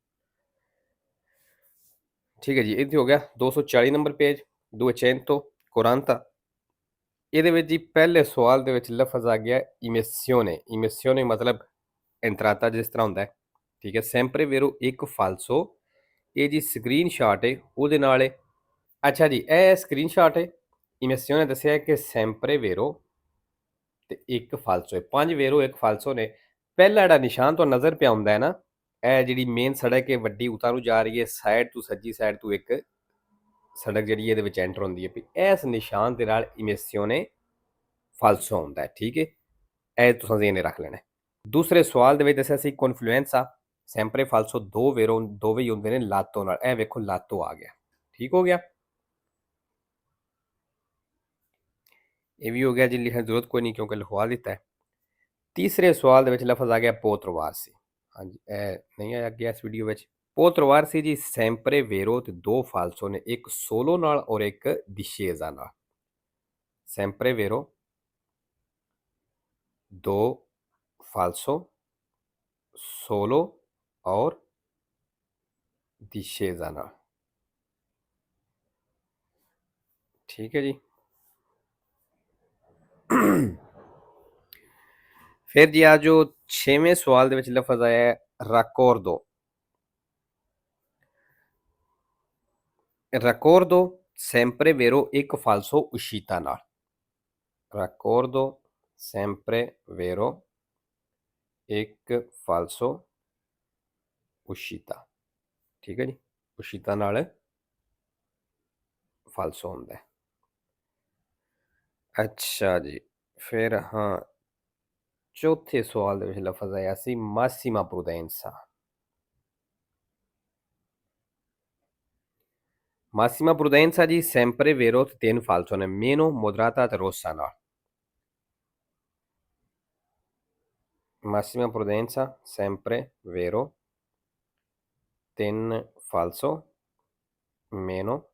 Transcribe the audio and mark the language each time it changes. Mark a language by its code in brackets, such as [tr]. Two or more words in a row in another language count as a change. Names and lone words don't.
[pa] ਠੀਕ ਹੈ ਜੀ, ਇੱਥੇ ਹੋ ਗਿਆ 240 ਨੰਬਰ ਪੇਜ 240। ਇਹਦੇ ਵਿੱਚ ਜੀ ਪਹਿਲੇ ਸਵਾਲ ਦੇ ਵਿੱਚ ਲਫ਼ਜ਼ ਆ ਗਿਆ ਇਮੇਸਿਓਨੇ। ਇਮੇਸਿਓਨੇ ਮਤਲਬ ਐਂਟਰਾਤਾ ਜਿਸ ਤਰ੍ਹਾਂ ਹੁੰਦਾ ਹੈ, ਠੀਕ ਹੈ। [it] sempre vero [pa] ਇੱਕ ਫਾਲਸੋ, ਇਹ ਜੀ ਸਕਰੀਨ ਸ਼ਾਟ ਹੈ ਉਹਦੇ ਨਾਲ ਹੈ। ਅੱਛਾ ਜੀ, ਇਹ ਸਕਰੀਨ ਸ਼ਾਟ ਹੈ। ਇਮੇਸਿਓਨੇ ਦੱਸਿਆ ਕਿ [it] sempre vero [pa] ਤੇ ਇੱਕ ਫਾਲਸੋ ਹੈ, 5 vero ਇੱਕ ਫਾਲਸੋ ਨੇ। ਪਹਿਲਾ ਜਿਹੜਾ ਨਿਸ਼ਾਨ ਤੋਂ ਨਜ਼ਰ ਪਿਆ ਹੁੰਦਾ ਹੈ ਨਾ, ਇਹ ਜਿਹੜੀ ਮੇਨ ਸੜਕ ਹੈ ਵੱਡੀ ਉਤਾਂ ਨੂੰ ਜਾ ਰਹੀ ਹੈ, ਸਾਈਡ ਤੋਂ ਸੱਜੀ ਸਾਈਡ ਤੋਂ ਇੱਕ ਸੜਕ ਜਿਹੜੀ ਇਹਦੇ ਵਿੱਚ ਐਂਟਰ ਹੁੰਦੀ ਹੈ, ਵੀ ਇਸ ਨਿਸ਼ਾਨ ਦੇ ਨਾਲ ਇਮੇਸਿਓਨੇ ਫਾਲਸੋ ਹੁੰਦਾ ਹੈ, ਠੀਕ ਹੈ। ਇਹ ਤੁਸੀਂ ਜ਼ੇਨ ਰੱਖ ਲੈਣਾ। ਦੂਸਰੇ ਸਵਾਲ ਦੇ ਵਿੱਚ ਦੱਸਿਆ ਸੀ ਕਨਫਲੂਐਂਸਾ [it] sempre falso [pa] ਦੋ vero ਦੋਵੇਂ ਹੀ ਹੁੰਦੇ ਨੇ ਲਾਤੋ ਨਾਲ, ਇਹ ਵੇਖੋ ਲਾਤੋ ਆ ਗਿਆ, ਠੀਕ ਹੋ ਗਿਆ। ਇਹ ਵੀ ਹੋ ਗਿਆ ਜੀ, ਲਿਖਣ ਦੀ ਜ਼ਰੂਰਤ ਕੋਈ ਨਹੀਂ ਕਿਉਂਕਿ ਲਿਖਵਾ ਦਿੱਤਾ ਹੈ। ਤੀਸਰੇ ਸਵਾਲ ਦੇ ਵਿੱਚ ਲਫ਼ਜ਼ ਆ ਗਿਆ ਪੋਤਰਵਾਰਸੀ। ਹਾਂਜੀ, ਇਹ ਨਹੀਂ ਆਇਆ ਗਿਆ ਇਸ ਵੀਡੀਓ ਵਿੱਚ। ਪੋਤਰਵਾਰਸੀ ਜੀ [it] sempre vero [pa] ਤੇ ਦੋ ਫਾਲਸੋ ਨੇ, ਇੱਕ ਸੋਲੋ ਨਾਲ ਔਰ ਇੱਕ discesa ਨਾਲ। [it] sempre vero [pa] दो [it] falso solo [pa] और discesa ਨਾਲ, ਠੀਕ ਹੈ ਜੀ। ਫਿਰ ਜੀ ਆ ਜੋ 6ਵੇਂ ਸਵਾਲ ਦੇ ਵਿੱਚ ਲਫ਼ਜ਼ ਆਇਆ ਹੈ raccordo। [it] raccordo sempre vero [pa] ਇੱਕ [it] falso uscita [pa] ਨਾਲ। [it] raccordo sempre vero [pa] ਇੱਕ [it] falso uscita, [pa] ਠੀਕ ਹੈ ਜੀ। uscita ਨਾਲ falso ਹੁੰਦਾ ਹੈ। ਅੱਛਾ ਜੀ, ਫਿਰ ਹਾਂ ਚੌਥੇ ਸਵਾਲ ਦੇ ਵਿੱਚ ਲਫ਼ਜ਼ ਆਇਆ ਸੀ [it] massima prudenza। massima prudenza [pa] ਜੀ [it] sempre vero [pa] ਤੇ 3 falso ਨੇ, [it] meno moderata ਤੇ rossa ਨਾਲ। massima prudenza sempre vero 3 falso meno